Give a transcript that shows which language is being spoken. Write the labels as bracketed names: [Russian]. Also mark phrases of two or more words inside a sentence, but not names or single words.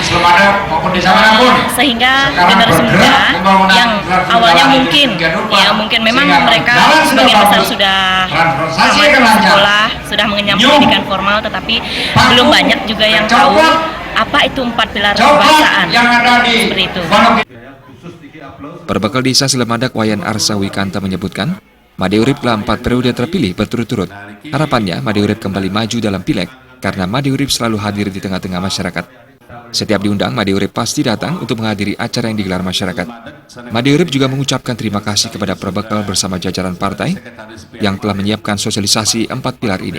[Indonesian] sehingga generasi muda yang awalnya mungkin memang mereka sebagian besar sudah tamat sekolah, sudah mengenyam pendidikan formal, tetapi belum banyak juga yang tahu apa itu 4 pilar kebangsaan seperti itu. Perbekal Desa Selemadeg Wayan Arsa Wikanta menyebutkan, Made Urip telah 4 periode terpilih berturut-turut. Harapannya Made Urip kembali maju dalam pileg karena Made Urip selalu hadir di tengah-tengah masyarakat. Setiap diundang, Made Urip pasti datang untuk menghadiri acara yang digelar masyarakat. Made Urip juga mengucapkan terima kasih kepada Perbekal bersama jajaran partai yang telah menyiapkan sosialisasi 4 pilar ini.